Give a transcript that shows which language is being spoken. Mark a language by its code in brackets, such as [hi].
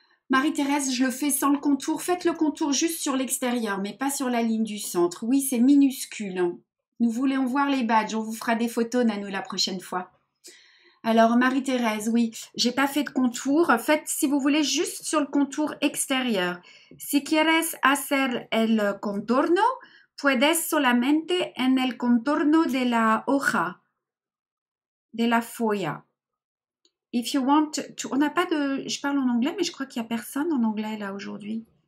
[fr] Marie-Thérèse, je le fais sans le contour. Faites le contour juste sur l'extérieur, mais pas sur la ligne du centre. Oui, c'est minuscule. Nous voulons voir les badges. On vous fera des photos, Nanou, la prochaine fois. Alors, Marie-Thérèse, oui, j'ai pas fait de contour. Faites, si vous voulez, juste sur le contour extérieur. [es] Si quieres hacer el contorno, puedes solamente en el contorno de la hoja, de la folla. [en] If you want to... [fr] On n'a pas de... Je parle en anglais, mais je crois qu'il n'y a personne en anglais là aujourd'hui.